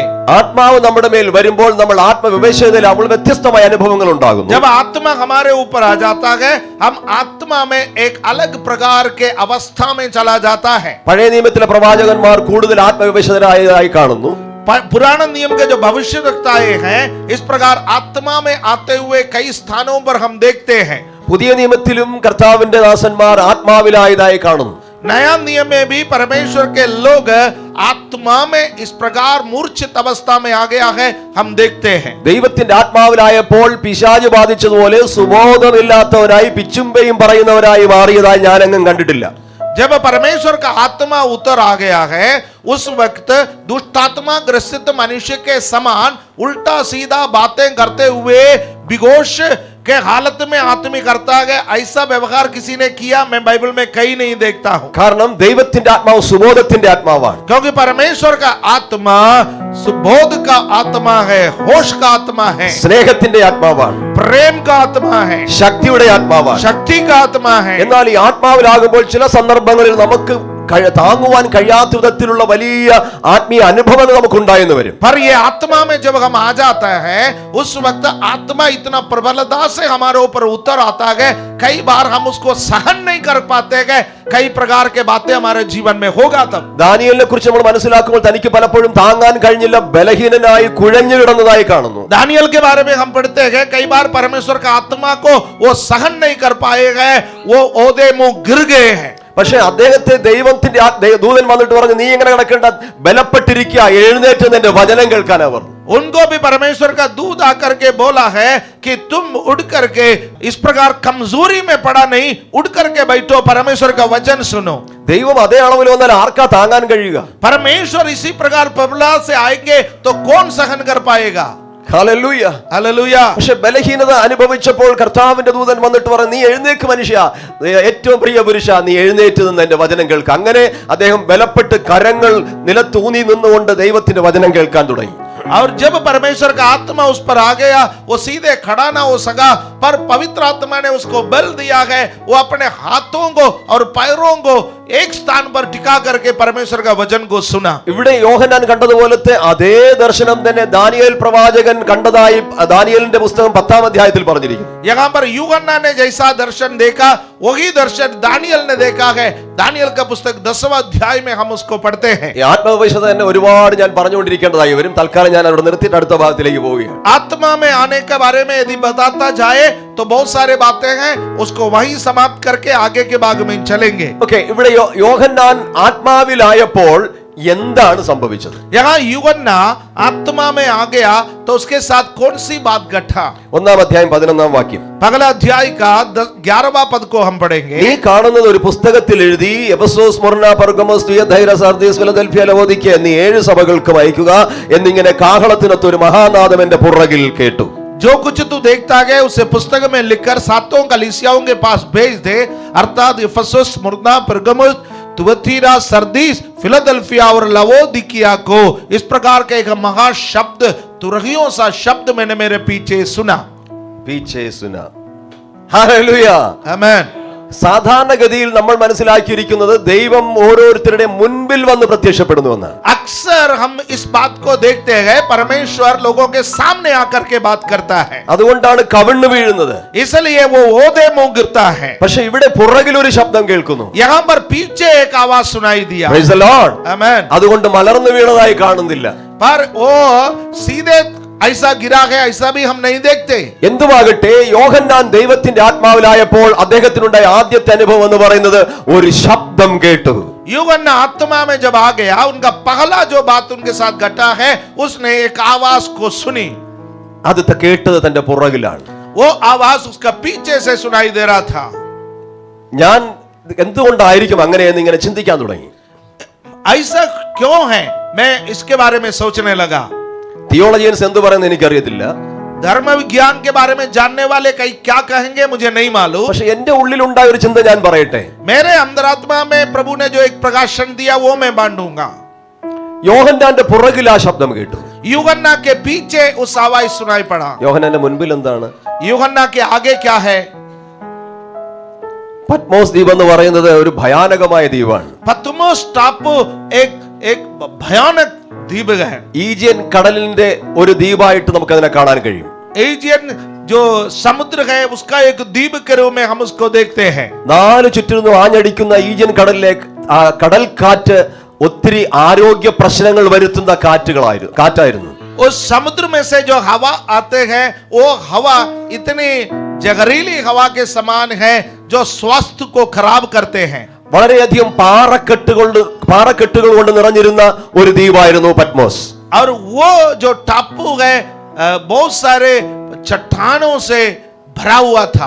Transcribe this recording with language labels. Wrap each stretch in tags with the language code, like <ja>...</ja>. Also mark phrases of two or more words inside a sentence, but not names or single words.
<ml>ആത്മാവ് നമ്മുടെ മേൽ വരുമ്പോൾ നമ്മൾ ആത്മവിവേചനയിൽ നമ്മൾ വ്യത്യസ്തമായ അനുഭവങ്ങൾ ഉണ്ടാകുന്നു.</ml> <hi>जब आत्मा हमारे ऊपर आ जाता है, हम आत्मा में एक अलग प्रकार के अवस्था में चला जाता है।</hi> <ml>പഴയ നിയമത്തിലെ പ്രവാചകന്മാർ കൂടുതൽ ആത്മവിവേചനരായി കാണുന്നു.</ml> <hi>पुराना नियम के जो भविष्यवक्ताएं हैं, इस प्रकार आत्मा में आते हुए कई स्थानों पर हम देखते हैं।</hi> <ml>പുതിയ നിയമത്തിലും കർത്താവിന്റെ ദാസന്മാർ ആത്മാവിലായതായി കാണുന്നു.</ml> <hi>नया नियम में भी परमेश्वर के लोग आत्मा में इस प्रकार मूर्छित अवस्था में आ गया है, हम देखते हैं।</hi> <ml>ദൈവത്തിന്റെ ആത്മാവിലായപ്പോൾ പിശാച് ബാധിച്ചതുപോലെ സുബോധമില്ലാത്തവരായി പിച്ചുമ്പയും പറയുന്നവരായി മാറിയതായി ഞാനെങ്ങും കണ്ടിട്ടില്ല.</ml> <hi>जब परमेश्वर का आत्मा उतर आ गया है, उस वक्त दुष्टात्मा ग्रसित मनुष्य के समान उल्टा सीधा बातें करते हुए बेहोश के हालत में आत्मी करता है, ऐसा व्यवहार किसी ने किया मैं बाइबल में कहीं नहीं देखता हूं।</hi> <ml>കാരണം ദൈവത്തിന്റെ ആത്മാവ് സുബോധത്തിന്റെ ആത്മാവാണ്.</ml> <hi>क्योंकि परमेश्वर का आत्मा सुबोध का आत्मा है, होश का आत्मा है,</hi> <ml>സ്നേഹത്തിന്റെ ആത്മാവാണ്,</ml> <hi>प्रेम का आत्मा है,</hi> <ml>ശക്തിയുടെ ആത്മാവാണ്.</ml> <hi>शक्ति का आत्मा है।</hi> <ml>എന്നാൽ ഈ ആത്മാവിലാകുമ്പോൾ ചില സന്ദർഭങ്ങളിൽ നമുക്ക് താങ്ങുവാൻ കഴിയാത്ത വിധത്തിലുള്ള വലിയ ആത്മീയ അനുഭവങ്ങൾ നമുക്കുണ്ടായെന്ന് വരും.</ml> <hi>पर ये आत्मा में जब हम आ जाता है उस वक्त आत्मा इतना प्रबलता से हमारे ऊपर उतर आता है, कई बार हम उसको सहन नहीं कर पाते हैं, कई प्रकार के बातें हमारे जीवन में होगा. तब</hi> <ml>ദാനിയേലിനെ കുറിച്ച് നമ്മൾ മനസ്സിലാക്കുമ്പോൾ തനിക്ക് പലപ്പോഴും താങ്ങാൻ കഴിഞ്ഞില്ല, ബലഹീനനായി കുഴഞ്ഞു കിടന്നതായി കാണുന്നു.</ml> <hi>दानियल के बारे में हम पढ़ते हैं कई बार परमेश्वर का आत्मा को वो सहन नहीं कर पाए गए, वो ओहदे मुंह गिर गए हैं.</hi> <ml>പക്ഷെ അദ്ദേഹത്തെ ദൈവത്തിന്റെ ദൂതൻ വന്നിട്ട് പറഞ്ഞു, നീ എങ്ങനെ കിടക്കേണ്ട, ബലപ്പെട്ടിരിക്കുക, എഴുന്നേറ്റ് നിന്റെ വചനം കേൾക്കാൻ അവർ.</ml> <hi>उनको भी परमेश्वर का दूत आकर के बोला है कि तुम उड़ करके इस प्रकार कमजोरी में पड़ा नहीं, उड़ करके बैठो, परमेश्वर का वचन सुनो.</hi> <ml>ദൈവം അതേ അളവിൽ വന്നാൽ ആർക്കാ താങ്ങാൻ കഴിയുക?</ml> <hi>परमेश्वर इसी प्रकार प्रबलता से आएंगे तो कौन सहन कर पाएगा?</hi> <ml>ഹല്ലേലൂയ, ഹല്ലേലൂയ. പക്ഷെ ബലഹീനത അനുഭവിച്ചപ്പോൾ കർത്താവിന്റെ ദൂതൻ വന്നിട്ട് പറഞ്ഞു, നീ എഴുന്നേക്ക് മനുഷ്യ, ഏറ്റവും പ്രിയ പുരുഷ, നീ എഴുന്നേറ്റ് നിന്ന് എന്റെ വചനം കേൾക്കുക. അങ്ങനെ അദ്ദേഹം ബലപ്പെട്ട് കരങ്ങൾ നിലത്തൂന്നി നിന്നുകൊണ്ട് ദൈവത്തിന്റെ വചനം കേൾക്കാൻ തുടങ്ങി.</ml> <hi>और जब परमेश्वर का आत्मा उस पर आ गया, वो सीधे खड़ा ना हो सका, पर पवित्र आत्मा ने उसको बल दिया है, वो अपने हाथों को और पैरों को एक स्थान पर टिका करके परमेश्वर का वचन को सुना.</hi> <ml>ഇവിടെ യോഹന്നാൻ കണ്ടതുപോലത്തെ അതേ ദർശനം തന്നെ ദാനിയേൽ പ്രവാചകൻ കണ്ടതായി ദാനിയേലിന്റെ പുസ്തകം 10-ാം അധ്യായത്തിൽ പറഞ്ഞിരിക്കുന്നു.</ml> <hi>यहाँ पर यूहन्ना ने जैसा दर्शन देखा वही दर्शन दानियल ने देखा है. दानियल का पुस्तक 10वां अध्याय में हम उसको पढ़ते हैं.</hi> <ml>ഈ ആത്മവിശ്വാസം തന്നെ ഒരുപാട് ഞാൻ പറഞ്ഞുകൊണ്ടിരിക്കേണ്ടതായി വരും. തൽക്കാലം ഞാൻ അവിടെ നിർത്തിയിട്ട് അടുത്ത ഭാഗത്തിലേക്ക് പോവുകയാണ്.</ml> <hi>आत्मा में आने के बारे में यदि बताता जाए तो बहुत सारे बातें हैं, उसको वहीं समाप्त करके आगे के भाग में चलेंगे.</hi> <ml>ഓക്കെ, ഇവിടെ യോഹന്നാൻ ആത്മാവിലായപ്പോൾ എന്താണ് സംഭവിച്ചത്?</ml> <hi>यहाँ यूहन्ना आत्मा में आ गया तो उसके साथ कौन सी बात घटा?</hi> <ml>1-ാം അധ്യായം 11-ാം വാക്യം.</ml> <hi>पहला अध्याय का 11वां पद को हम पढ़ेंगे.</hi> <ml>നീ കാണുന്നത് ഒരു പുസ്തകത്തിൽ എഴുതി എഫെസോസ്, സ്മുർന, പെർഗമോസ്, തിയതൈര, സർദീസ്, ഫിലദൽഫിയ, ലവോദിക്ക എന്നീ 7 സഭകൾക്കും അയക്കുക എന്നിങ്ങനെ കാഹളത്തിനൊത്ത് ഒരു മഹാനാദം എന്റെ പുറകിൽ കേട്ടു.</ml> <hi>जो कुछ तू देखता है उसे पुस्तक में लिखकर 7 कलीसियाओं के पास भेज दे, अर्थात इफिसुस, स्मुर्ना, पेर्गमुस, तुअतीरा, सरदीस, फिलाडेल्फिया और लवोदिकिया को. इस प्रकार का एक महाशब्द, तुरहियों सा शब्द मैंने मेरे पीछे सुना.</hi> <ml>ഹല്ലേലൂയ,</ml> <hi>आमीन.</hi> <ml>സാധാരണഗതിയിൽ നമ്മൾ മനസ്സിലാക്കിയിരിക്കുന്നത് ദൈവം ഓരോരുത്തരുടെ മുൻപിൽ വന്ന് പ്രത്യക്ഷപ്പെടുന്നുവെന്നാണ്.</ml> <hi>अक्सर हम इस बात को देखते हैं परमेश्वर लोगों के सामने आकर के बात करता है,</hi> <ml>അതുകൊണ്ടാണ് കവിണ്ണു വീഴുന്നത്.</ml> <hi>इसलिए वो ओहदे मुंह गिरता है.</hi> <ml>പക്ഷെ ഇവിടെ പുറകിൽ ഒരു ശബ്ദം കേൾക്കുന്നു.</ml> <hi>यहाँ पर पीछे एक आवाज सुनाई दिया.</hi> <en>Praise the Lord.</en> <hi>आमीन.</hi> <ml>അതുകൊണ്ട് മലർന്നു വീണതായി കാണുന്നില്ല.</ml> <hi>पर वो सीधे ऐसा गिरा है ऐसा भी हम नहीं देखते.</hi> <ml>എന്തുവാകട്ടെ, യോഹന്നാൻ ദൈവത്തിന്റെ ആത്മാവിലായപ്പോൾ അദ്ദേഹത്തിനുണ്ടായ ആദ്യത്തെ അനുഭവം എന്ന് പറയുന്നത് ഒരു ശബ്ദം കേട്ടു.</ml> <hi>यूहन्ना आत्मा में जब आ गया, उनका पहला जो बात उनके साथ घटा है, उसने एक आवाज को सुनी.</hi> <ml>അത് കേട്ടത് തന്റെ പുറകിലാണ്.</ml> <hi>वो आवाज उसका पीछे से सुनाई दे रहा था.</hi> <ml>ഞാൻ എന്തുകൊണ്ടായിരിക്കും അങ്ങനെയെന്ന് ഇങ്ങനെ ചിന്തിക്കാൻ തുടങ്ങി.</ml> <hi>ऐसा क्यों है, मैं इसके बारे में सोचने लगा.</hi> <ml>തിയോളജിയൻസ് എന്ത് പറയുന്നത് എനിക്കറിയത്തില്ല.</ml> <hi>धर्म विज्ञान के बारे में जानने वाले कई क्या कहेंगे मुझे नहीं मालूम.</hi> <ml>പക്ഷെ എന്റെ ഉള്ളിലുണ്ടായ ഒരു ചിന്ത ഞാൻ പറയട്ടെ.</ml> <hi>मेरे अंतरात्मा में प्रभु ने जो एक प्रकाशन दिया वो मैं बांटूंगा.</hi> <ml>യോഹന്നാന്റെ പുറകിൽ ആ ശബ്ദം കേട്ടു.</ml> <hi>यूहन्ना के पीछे उस आवाज सुनाई पड़ा.</hi> <ml>യോഹന്നാന്റെ മുൻപിൽ എന്താണ്?</ml> <hi>यूहन्ना के आगे क्या है?</hi> <ml>പത്മോസ് ദ്വീപ് എന്ന് പറയുന്നത് ഒരു ഭയാനകമായ ദ്വീപാണ്.</ml> <hi>पतमोस टापू एक भयानक द्वीप है.</hi> <ml>ഈജിയൻ കടലിന്റെ ഒരു ദ്വീപായിട്ട് നമുക്ക് അതിനെ കാണാൻ കഴിയും.</ml> <hi>एजियन जो समुद्र है उसका एक द्वीप के रूप में हम उसको देखते हैं.</hi> <ml>4 ചുറ്റിനും ആഞ്ഞടിക്കുന്ന ഈജിയൻ കടലിലെ കടൽ കാറ്റ് ഒത്തിരി ആരോഗ്യ പ്രശ്നങ്ങൾ വരുത്തുന്ന കാറ്റായിരുന്നു.</ml> <hi>उस समुद्र में से जो हवा आते हैं वो हवा इतनी जहरीली हवा के समान है जो स्वास्थ्य को खराब करते हैं.</hi> <ml>വളരെയധികം പാറക്കെട്ടുകൾ കൊണ്ട് നിറഞ്ഞിരുന്ന ഒരു ദ്വീപായിരുന്നു പത്മോസ്.</ml> <hi>और वो जो टापू है बहुत सारे चट्टानों से भरा हुआ था.</hi>